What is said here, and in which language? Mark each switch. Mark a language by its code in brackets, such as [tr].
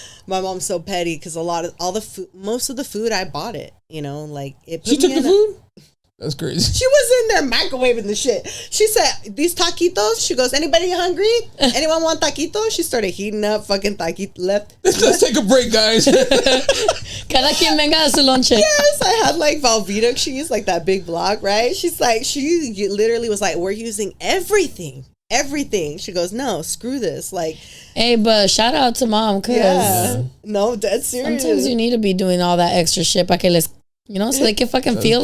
[en] My mom's so petty because most of the food I bought it, you know, like it. She took the food. That's crazy. She was in there microwaving the shit. She said, "These taquitos." She goes, "Anybody hungry? Anyone want taquitos?" She started heating up fucking taquitos. Let's take a break, guys. [es] Cada quien venga a su lonche. [en] Yes, I had like Velveeta cheese, like that big block, right? She's like, she literally was like, "We're using everything." She goes, no, screw this. Like, hey, but shout out to mom, cause no, dead serious. Sometimes you need to be doing all that extra shit [es] para que les, [en] you know, so they can fucking feel